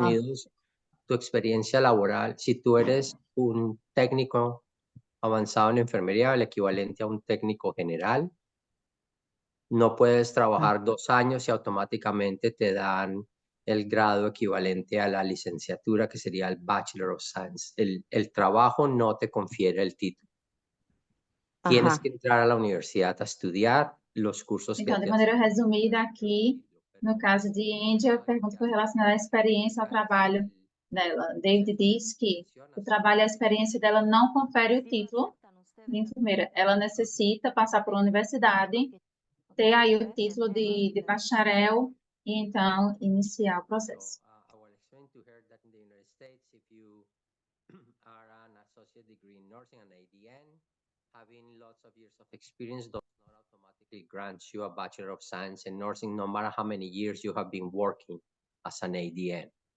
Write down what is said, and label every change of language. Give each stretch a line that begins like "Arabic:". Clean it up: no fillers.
Spanish: Unidos, tu experiencia laboral, si tú eres un técnico avanzado en enfermería, el equivalente a un técnico general, no puedes trabajar 2 años y automáticamente te dan el grado equivalente a la licenciatura, que sería el Bachelor of Science. El trabajo no te confiere el título. Tienes que entrar a la universidad a estudiar los cursos que
Portuguese: Então, de
Spanish: te
Portuguese: maneira resumida aqui, no caso de Índia, a pergunta foi relacionada à experiência, ao trabalho dela. David diz que o trabalho e a experiência dela não confere o título de enfermeira. Ela necessita passar por uma universidade, ter aí o título de bacharel e então iniciar o processo.
English: I will explain to her that in the United States, if you are an associate degree in nursing and ADN, having lots of years of experience does not automatically grant you a Bachelor of Science in nursing, no matter how many years you have been working as an ADN.